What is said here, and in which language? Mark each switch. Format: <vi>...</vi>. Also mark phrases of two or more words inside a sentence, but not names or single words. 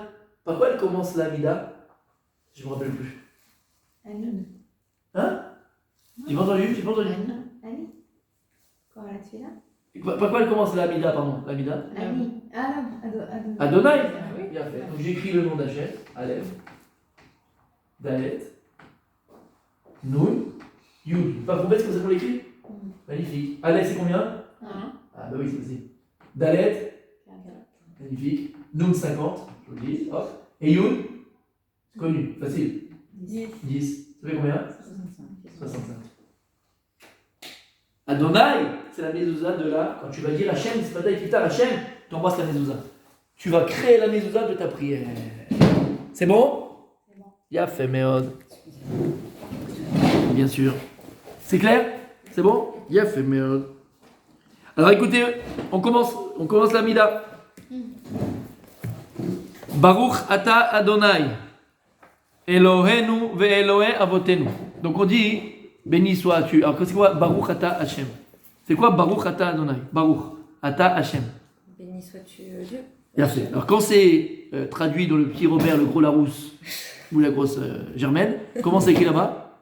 <fr>Par quoi elle commence la Mida? Je ne me rappelle plus. Anoun. Hein? J'ai pas entendu? Ali. Quoi là-dessus là? Par quoi elle commence la Mida, pardon? La Mida? Ali. Adonai. Adonai? Oui. Bien fait. Donc j'écris le nom d'Hachem. Aleph. Dalet. Nun. Yud. Pas trop bête, c'est comme ça qu'on l'écrit? Magnifique. Aleph, c'est combien? 1. Ah bah oui, c'est aussi. Dalet. Magnifique. Nun 50, je vous le dis. Hop. Et Yud, connu, facile. 10. Ça fait combien? 65. Adonai, c'est la mezouza de là. Quand tu vas dire Hachem, c'est pas ta Iftar, Hachem, tu embrasses la mezouza. Tu vas créer la mezouza de ta prière. C'est bon? C'est bon.</fr> <he>יפה מאוד.</he> <fr>Bien sûr. C'est clair? C'est bon?</fr> <he>יפה מאוד.</he> <fr>Alors écoutez, on commence la Mida.</fr> <he>ברוך אתה אדני, אלהינו ואלהי אבותינו.</he> <fr>Donc on dit, béni sois-tu. Alors c'est quoi</fr> <he>ברוך אתה השם?</he> <fr>C'est quoi</fr> <he>ברוך אתה אדני? ברוך אתה השם.</he> <fr>Béni sois-tu Dieu. Bien fait. Alors quand c'est traduit dans le petit Robert, le gros Larousse ou la grosse Germaine, comment c'est écrit là-bas?</fr>